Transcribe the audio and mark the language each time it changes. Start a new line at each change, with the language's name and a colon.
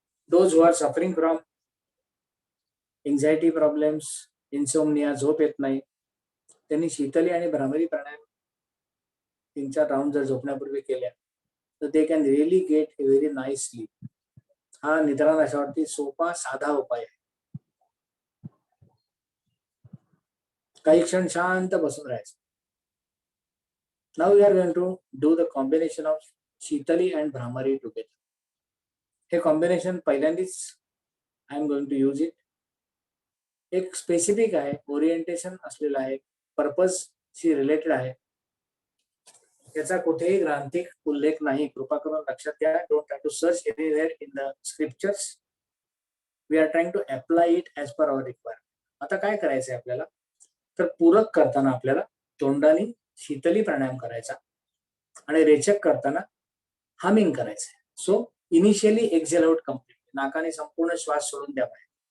English: Those who are suffering from anxiety problems, insomnia,
Marathi: झोप येत नाही, त्यांनी शीतली आणि भ्रामरी प्राणायाम 3-4 राउंड जर झोपण्यापूर्वी केल्या तर
English: they can really get a very nice sleep.
Marathi: हा निद्रानाशावरती सोपा साधा उपाय आहे. काही क्षण शांत बसून राहायचं.
English: Now we are going to do the combination of Sheetali and Bhramari together.
Marathi: हे कॉम्बिनेशन पहिल्यांदाच
English: I am going to use it.
Marathi: एक स्पेसिफिक आहे, ओरिएंटेशन असलेलं आहे, पर्पज शी रिलेटेड आहे. याचा कुठेही ग्रांथिक उल्लेख नाही, कृपा करून लक्षात घ्या.
English: Don't try to search anywhere in the scriptures. We are trying to apply it as per our requirement.
Marathi: आता काय करायचंय आपल्याला, तर पूरक करताना आपल्याला तोंडाने शीतली प्राणायाम करायचा आणि रेचक करताना हमिंग करायचंय.
English: so initially exhale out complete,
Marathi: नाकाने संपूर्ण श्वास सोडून द्या बाहेर.